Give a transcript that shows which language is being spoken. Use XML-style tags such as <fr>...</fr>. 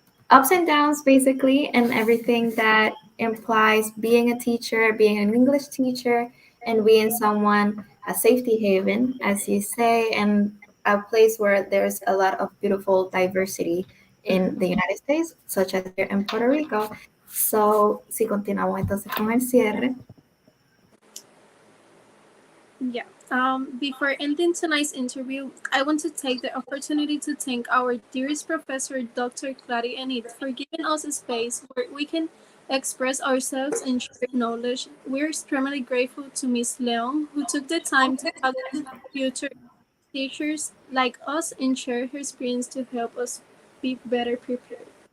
<en>ups and downs basically, and everything that implies being a teacher, being an English teacher, and being someone, a safety haven, as you say, and a place where there's a lot of beautiful diversity in the United States, such as here in Puerto Rico.</en> <es>So, si continuamos entonces con el cierre.</es> <en>Yeah. Before ending tonight's interview, I want to take the opportunity to thank our dearest professor, Dr. Clary Enid, for giving us a space where we can express ourselves and share knowledge. We're extremely grateful to Ms. Leon, who took the time to talk to future teachers like us and share her experience to help us be better prepared.</en>